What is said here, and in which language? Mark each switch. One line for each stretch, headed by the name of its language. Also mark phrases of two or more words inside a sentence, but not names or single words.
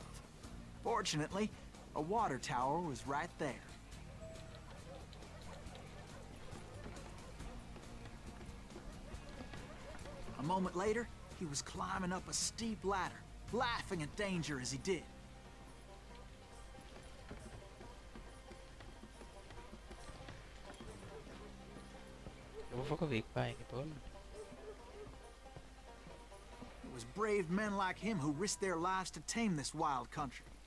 English: Fortunately, a water tower was right there. A moment later, he was climbing up a steep ladder, laughing at danger as he did.
Danish: Hvorfor går vi ikke bare ind i bunden?
English: It was brave men like him who risked their lives to tame this wild country.